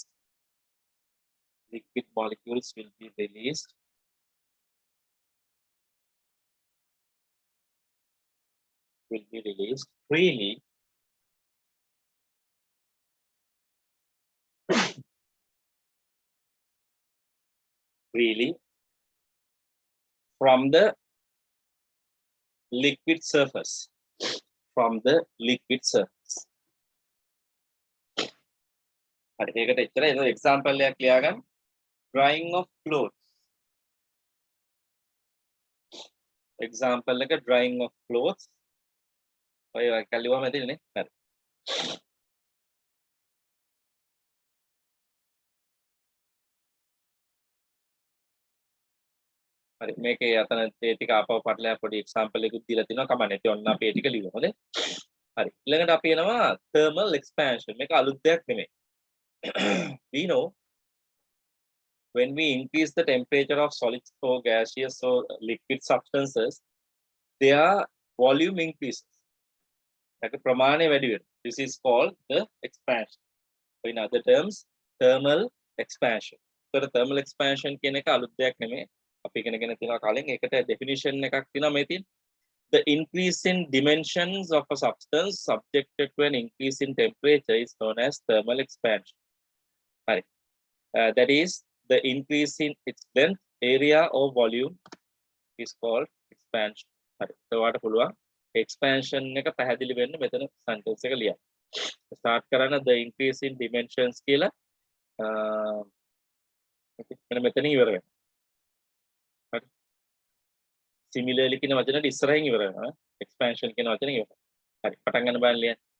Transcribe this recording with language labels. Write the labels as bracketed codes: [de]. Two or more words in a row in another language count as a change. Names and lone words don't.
[en] Liquid molecules will be released freely from the liquid surface. [si] හරි ඒකට එච්චරයි. ඒක එක්සැම්පල් එකක් ලියාගන්න. [en] Drying of clothes. Example එක drying of clothes. [si] ඔය කලියවම ඇතිනේ. හරි. හරි මේකේ අතන ඒ ටික ආපහු පටලලා පොඩි එක්සැම්පල් එකක් දීලා තිනවා කමන්නේ. ඒ ඔන්න අපි ඒ ටික ලියමු. හොඳේ. හරි. ඊළඟට අපි එනවා [en] thermal expansion. [si] මේක අලුත් දෙයක් නෙමෙයි. [en] We know when we increase the temperature of solids or gaseous or liquid substances, their volume increases. [si] Like ප්‍රමාණය වැඩි වෙනවා. [en] This is called the expansion. So in other terms, thermal expansion. So the thermal expansion [si] කියන එක අලුත් දෙයක් නෙමෙයි. අපි ඉගෙනගෙන තියෙනවා කලින්. ඒකට definition එකක් තියෙනවා මේ තියෙන. [en] The increase in dimensions of a substance subjected to an increase in temperature is known as thermal expansion. Right. That is the increase in its length, area or volume is called expansion. Right. So what [si] පුළුවන් expansion එක පැහැදිලි වෙන්න මෙතන sentence එක ලියන්න. Start කරන [en] the increase in dimensions [si] කියලා මෙන්න මෙතන ඉවර වෙනවා. හරි. Similarly කියන වචනට ඉස්සරහින් ඉවර වෙනවා. Expansion කියන වචනේ ඉවර. හරි. පටන් ගන්න බලන්න ලියන්න.